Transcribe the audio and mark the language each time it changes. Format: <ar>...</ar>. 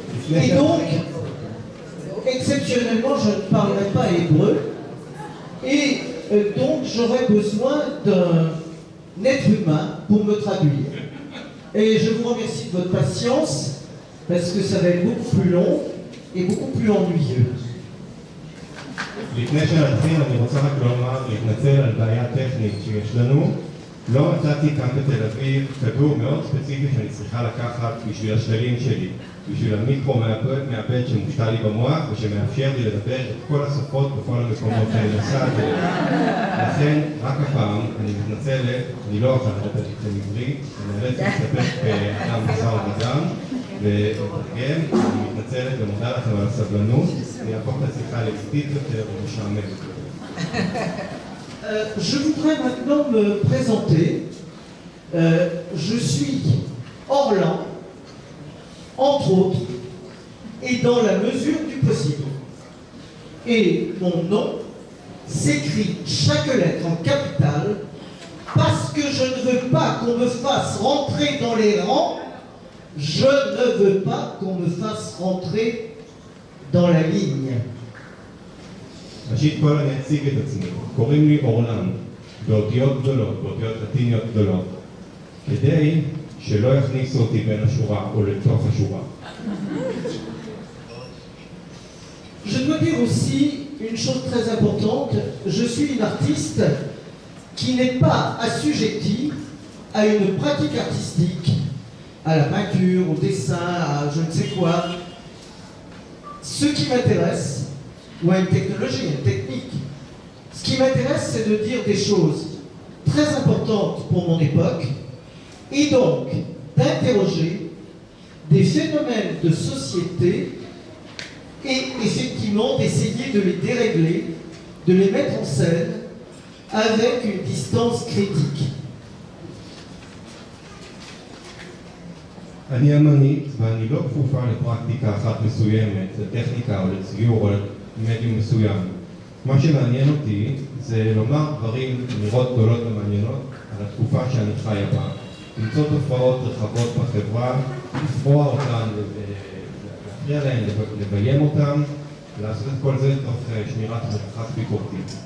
<fr>Et donc, exceptionnellement, je ne parlerai pas hébreu, et donc j'aurai besoin d'un être humain pour me traduire. Et je vous remercie de votre patience, parce que ça va être beaucoup plus long et beaucoup plus ennuyeux.</fr> <he>לפני שנתחיל אני רוצה רק לומר, להתנצל על בעיה טכנית שיש לנו. לא מצאתי כאן בתל אביב כדור מאוד ספציפי שאני צריכה לקחת בשביל השללים שלי, בשביל המיקרו מעבד שמושתל לי במוח ושמאפשר לי לדבר את כל השפות בכל המקומות שאני נסעתי. לכן רק הפעם אני מתנצלת, אני לא אוכל לדבר איתכם עברית, אני נאלץ להסתפק באדם משא ומתן ותרגם. אני מתנצלת ומודה לכם על הסבלנות, אני אהפוך את השיחה לאיטית יותר ומשעממת יותר.</he> <fr>Je voudrais maintenant me présenter. Je suis Orlan, entre autres, et dans la mesure du possible. Et mon nom s'écrit chaque lettre en capitale parce que je ne veux pas qu'on me fasse rentrer dans les rangs Je ne veux pas qu'on me fasse rentrer dans la ligne.</fr> <he>ראשית כל אני אציג את עצמי, קוראים לי אורלן, באותיות גדולות, באותיות לטיניות גדולות, כדי שלא יכניסו אותי בין השורה או לתוך השורה.</he> <fr>Je dois dire aussi une chose très importante, je suis une artiste qui n'est pas assujettie à une pratique artistique, à la peinture, au dessin, à je ne sais quoi. Ce qui m'intéresse, ou à une technologie, une technique, ce qui m'intéresse, c'est de dire des choses très importantes pour mon époque, et donc d'interroger des phénomènes de société et effectivement d'essayer de les dérégler, de les mettre en scène avec une distance critique.</fr> <he>אני אמנית ואני לא כפופה לפרקטיקה אחת מסוימת, לטכניקה או לציור או למדיום מסוים. מה שמעניין אותי זה לומר דברים, אמירות גדולות ומעניינות על התקופה שאני חיה בה, למצוא תופעות רחבות בחברה, לפרוע אותן, להפריע להן, לביים אותן, לעשות את כל זה תוך שמירת מרחק ביקורתי.</he>